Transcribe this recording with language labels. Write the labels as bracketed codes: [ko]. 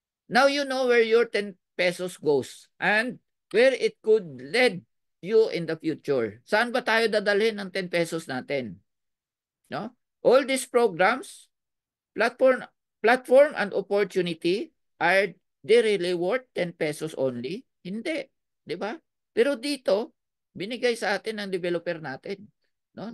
[en] Now you know where your 10 pesos goes and where it could lead you in the future. [tl] Saan ba tayo dadalhin ng 10 pesos natin? No? [en] All these programs, platform and opportunity, are they really worth 10 pesos only? [tl] Hindi. Di ba? Pero dito, binigay sa atin ng developer natin, no?